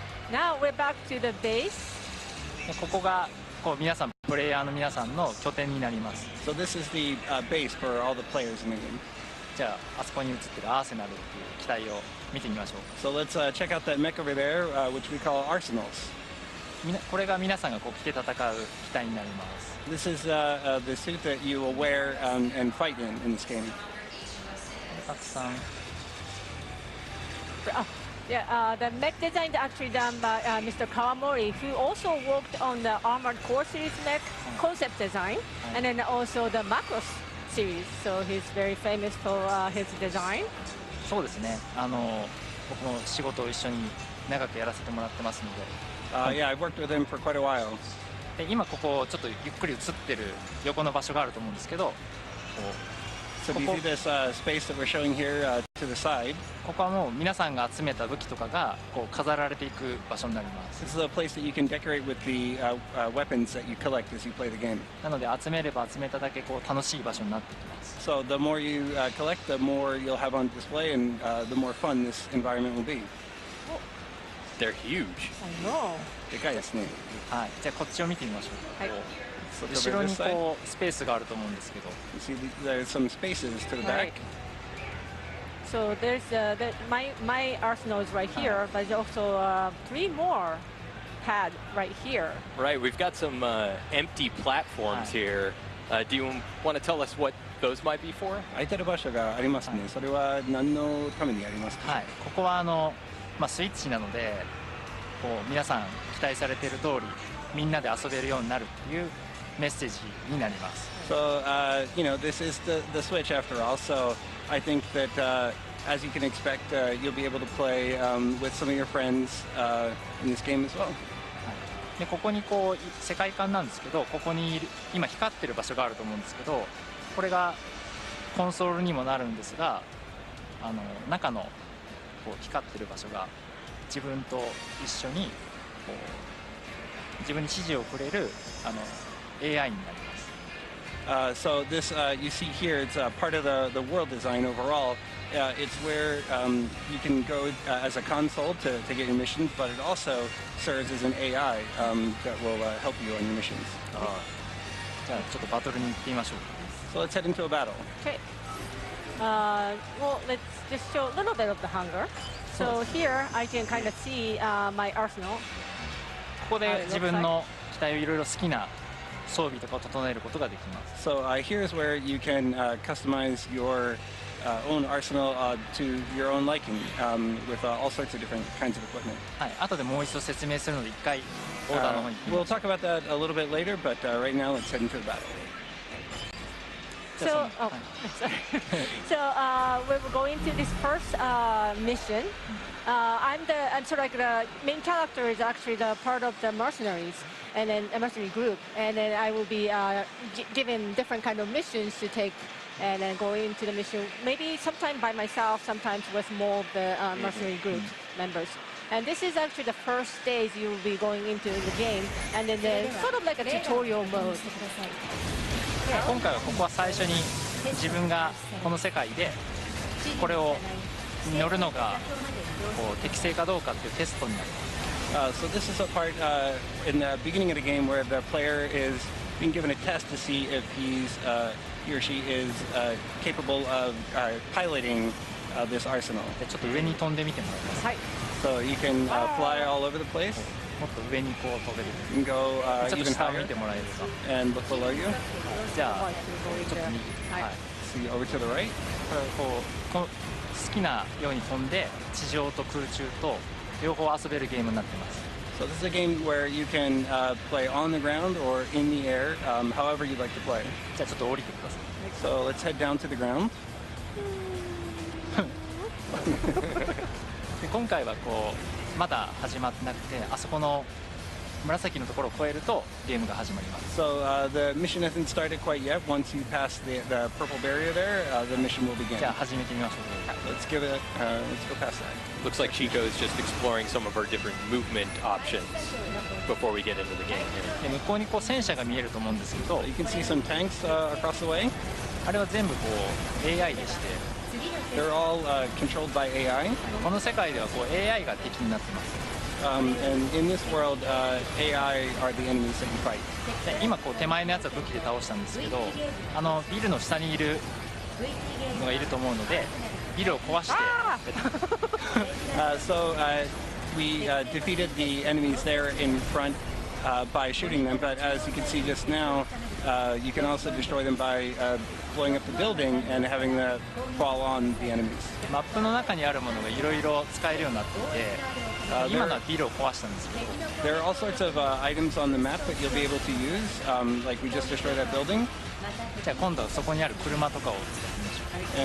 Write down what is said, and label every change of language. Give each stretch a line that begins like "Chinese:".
English: Now we're back to the base.
Japanese: ここが皆さんプレイヤーの皆さんの拠点になります。
English: So this is the base for all the players in the game.
Japanese: じゃああそこに映ってるアーセナルっていう機体を見てみましょう。
English: So let's check out that mech over there, which we call arsenals.
Japanese: これが皆さんが着て戦う機体になります。
English: This is the suit that you will wear and fight in this game.
Japanese: たくさん。
English: Yeah, the mech design is actually done by Mr. Kawamori, who also worked on the Armored Core series mech concept design, and then also the Macross series. So he's very famous for his design.
Japanese: そうですね。僕も仕事を一緒に長くやらせてもらってますので。
English: Yeah, I've worked with him for quite a while.
Japanese: で今ここちょっとゆっくり映ってる横の場所があると思うんですけど、
English: So do you see this space that we're showing here to the side?
Japanese: ここはもう皆さんが集めた武器とかが飾られていく場所になります。
English: This is a place that you can decorate with the weapons that you collect as you play the game.
Japanese: なので集めれば集めただけ楽しい場所になってきます。
English: So the more you collect, the more you'll have on display, and the more fun this environment will be. They're huge. I know.
Japanese: でかいですね。はい。じゃあこっちを見てみましょう。はい。後ろにスペースがあると思うんですけど。
English: You see, there's some spaces to the back. So there's my arsenal is right here, but there's also 3 more pad right here. Right, we've got some empty platforms here. Do you want to tell us what those might be for?
Japanese: 空いてる場所がありますね。それは何のためにありますか？はい。ここはスイッチなので、皆さん期待されている通りみんなで遊べるようになるっていうメッセージになります。
English: So this is the Switch after all. So I think that as you can expect, you'll be able to play with some of your friends in this game as well.
Japanese: でここに世界観なんですけど、ここに今光ってる場所があると思うんですけど、これがコンソールにもなるんですが、中の光ってる場所が自分と一緒にこう自分に指示をくれるAI になります。
English: So this you see here, it's part of the world design overall. It's where you can go as a console to get your missions, but it also serves as an AI that will help you on your missions.
Japanese: じゃあちょっとバトルに行ってみましょう。
English: So let's head into a battle. Okay. Well, let's just show a little bit of the hunger. So here I can kind of see my arsenal.
Japanese: ここで自分の機体をいろいろ好きな装備とかを整えることができます。
English: So here is where you can customize your own arsenal to your own liking with all sorts of different kinds of equipment.
Japanese: はい、後でもう一度説明するので一回オーダーの方に行ってみま
English: We'll
Japanese: しょう。
English: talk about that a little bit later, but right now let's head into the battle. So, sorry. So we're going to this first mission. I'm sort of like the main character is actually the part of the mercenaries and then a mercenary group, and then I will be given different kind of missions to take, and then go into the mission. Maybe sometime by myself, sometimes with more of the mercenary group members. And this is actually the first stage you will be going into the game, and then there's sort of like a tutorial mode.
Japanese: 今回はここは最初に自分がこの世界でこれを乗るのがこう適正かどうかっていうテストになります。
English: So this is a part in the beginning of the game where the player is being given a test to see if he or she is capable of piloting this arsenal.
Japanese: でちょっと上に飛んでみてもらいます。はい。
English: So you can fly all over the place.
Japanese: もっと上にこう飛べる。
English: You can go
Japanese: ちょっと
English: even
Japanese: 下を見
English: higher
Japanese: てもらえるか。
English: and look below you.
Japanese: じゃあちょっと右。はい。
English: See over to the right.
Japanese: こう好きなように飛んで地上と空中と両方遊べるゲームになってます。
English: So this is a game where you can play on the ground or in the air, however you'd like to play.
Japanese: じゃあちょっと降りてください。
English: So let's head down to the ground.
Japanese: で今回はこうまだ始まってなくて、あそこの紫のところを越えるとゲームが始まります。
English: So the mission hasn't started quite yet. Once you pass the purple barrier there, the mission will begin.
Japanese: じゃあ始めてみましょう。
English: Let's give it. Let's go past that. Looks like Chico is just exploring some of our different movement options before we get into the game here.
Japanese: で向こうにこう戦車が見えると思うんですけど、
English: You can see some tanks across the way.
Japanese: あれは全部こう AI でして、
English: They're all controlled by AI.
Japanese: この世界ではこう AI が敵になってます。
English: And in this world, AI are the enemies that you fight.
Japanese: で今こう手前のやつは武器で倒したんですけど、ビルの下にいるのがいると思うので、ビルを壊して。
English: So we defeated the enemies there in front by shooting them, but as you can see just now, you can also destroy them by blowing up the building and having them fall on the enemies.
Japanese: マップの中にあるものがいろいろ使えるようになっていて、今のはビルを壊したんですけど、
English: There are all sorts of items on the map that you'll be able to use, like we just destroyed that building.
Japanese: じゃあ今度はそこにある車とかを使ってみましょ